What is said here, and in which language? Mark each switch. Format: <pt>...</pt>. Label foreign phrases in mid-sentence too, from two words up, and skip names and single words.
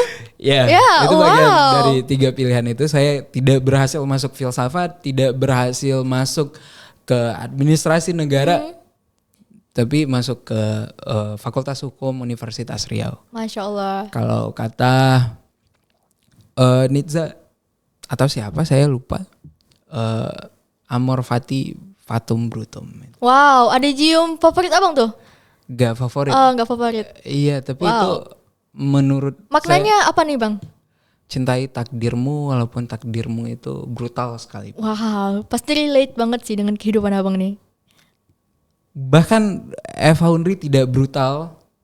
<id>Ya, itu bagian dari 3 pilihan itu. Saya tidak berhasil masuk filsafat, tidak berhasil masuk ke administrasi negara, tapi masuk ke Fakultas Hukum Universitas Riau.</id> <ar>ما شاء الله.</ar> <id>Kalau kata Nietzsche atau siapa saya lupa,</id> <la>amor fati fatum brutum.</la> <id>Wow, ada gium favorit abang tuh? Gak favorit. Gak favorit. Iya, tapi itu menurut maknanya apa nih bang? Cintai takdirmu walaupun takdirmu itu brutal sekali. Wow, pasti relate banget sih dengan kehidupan abang nih. Bahkan FH Unri tidak brutal.</id>